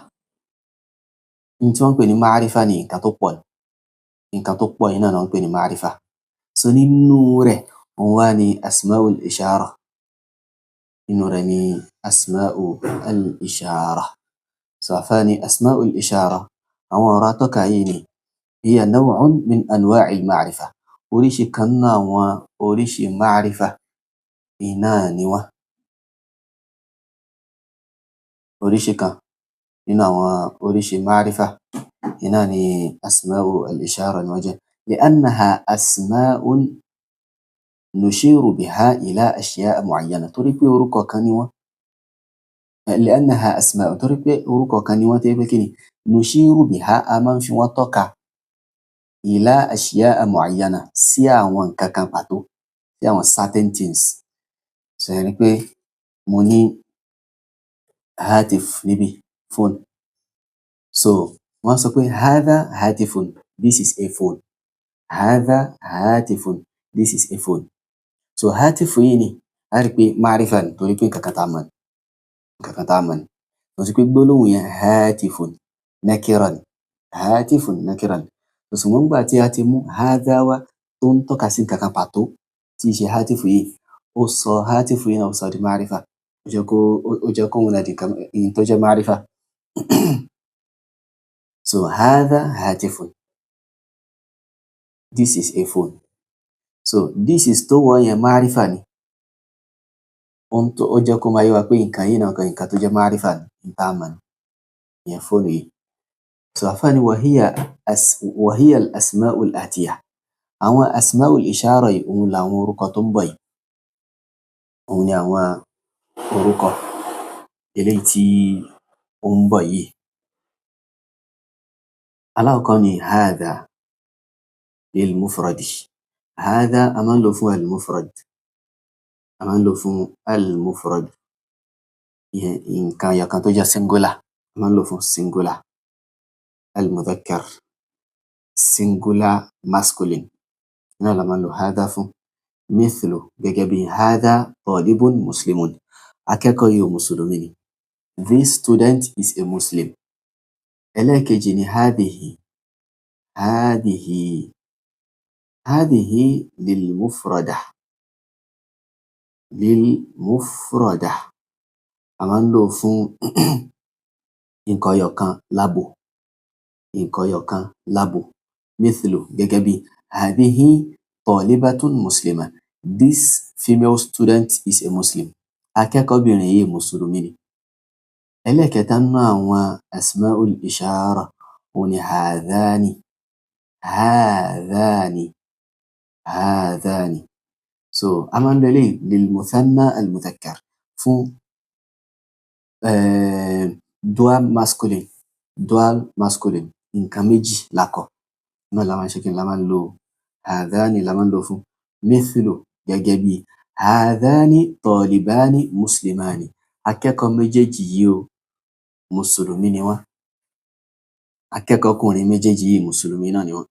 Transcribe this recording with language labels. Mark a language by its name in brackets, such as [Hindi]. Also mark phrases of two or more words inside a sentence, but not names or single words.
[Yoruba] Tí wọ́n ń pè ní ma'rifa ní nǹkan tó pọ̀ yìí náà wọ́n ń pè ní ma'rifa. So nínú rẹ̀ òun wá ní Asma'ul Ishara, so àfáàní Asma'ul Ishara, àwọn ọ̀rọ̀ atọ́ka yìí ni [Arabic] هي نوع من أنواع المعرفة, [Yoruba] oríṣi kan náà àwọn oríṣi ma'rifa iná ni wọ́n. oríṣi kan nínú àwọn oríṣi ma'rifa iná ni Asma'ul Ishara ni wọ́n jẹ́. [Arabic] لأنها أسماء نشير بها إلى أشياء معينة. [Yoruba] torí pé orúkọ kan ni wọ́n. [Arabic] لأنها أسماء، [Yoruba] torí pé orúkọ kan ni wọ́n tẹ́ pé kí ni [Arabic] نشير بها, [Yoruba] a máa ń fi wọ́n tọ́ka [Arabic] إلى أشياء معينة, [Yoruba] sí àwọn nǹkan kan pàtó, sí àwọn [English] certain things. [Yoruba] So ẹni pé mo ní هاتف níbí, phone. So wọ́n sọ pé [Arabic] هذا هاتف, [English] this is a phone. [Arabic] هذا هاتف, [English] this is a phone. [Yoruba] So هاتف yìí ni a rí pé ma'rifa ni, torí pé nǹkan kan tá a mọ̀ ni. Wọ́n sọ pé gbólóhùn yẹn [Arabic] هاتف نكرة هاتف نكرة. [Yoruba] Ṣùgbọ́n nígbà tí a ti mú hadha wá tó ń tọ́ka sí nǹkan kan pàtó tí í ṣe hatifu yìí, ó sọ hatifu yìí náà ó sọ di ma'rifa, ó jẹ́ kó wọn di nǹkan tó jẹ́ ma'rifa. [Arabic] So هذا هاتف, [English] this is a phone. So this is [Yoruba] tó wọ́n yẹn ma'rifa ni, ó jẹ́ kó máa yé wa pé nǹkan yìí náà nǹkan tó jẹ́ ma'rifa ni, nǹkan tá a mọ̀ ni, ìyẹn fóònù yìí. [Arabic] So àfáàní وهي الأسماء الآتية. [Yoruba] àwọn Asma'ul Ishara yìí, òun làwọn orúkọ tó ń bọ̀ yìí. òun ni àwọn orúkọ eléyìí tí ó ń bọ̀ yìí. alákọ̀ọ́kọ́ ni [Arabic] هذا للمفرد. [Yoruba] hadha a máa ń lò fún al-mufrad, nǹkan ẹyọ̀kan tó jẹ́ singular, a máa ń lò fún singular. [English] al-mudhakkar, singular masculine, [Yoruba] náà la máa ń lò hadha fún. mithlu, gẹ́gẹ́ bí [Arabic] هذا طالب مسلم, [Yoruba] akẹ́kọ̀ọ́ yìí mùsùlùmí ni, [English] this student is a Muslim. [Yoruba] ẹlẹ́ẹ̀kejì ni hadhihi. [Arabic] هذه للمفردة, [Yoruba] a máa ń lò fún nǹkan ẹyọ kan lábo, nǹkan ẹyọ kan lábo. Mithlu gẹ́gẹ́ bí [Arabic] هذه طالبة مسلمة. [English] This female student is a Muslim. [Yoruba] Akẹ́kọ̀ọ́bìnrin yìí Mùsùlùmí ni. Ẹlẹ́ẹ̀kẹta nínú àwọn asma'ul ishara òun ni hadhani. [Arabic] هذان هذان. [Yoruba] So, a máa ń lo eléyìí [Arabic] للمثنى المذكر [Yoruba] fún [English] dual masculine. Dual masculine. [Yoruba] Nǹkan méjì lákọ. Náà la máa ń ṣe kí ni la máa ń lo hadhani la máa ń lo fún. Mithlu gẹ́gẹ́ bí [Arabic] هذان طالبان مسلمان. [Yoruba] Akẹ́kọ̀ọ́ méjèèjì yìí o, Mùsùlùmí ni wọ́n. Akẹ́kọ̀ọ́kùnrin méjèèjì yìí Mùsùlùmí náà ni wọ́n.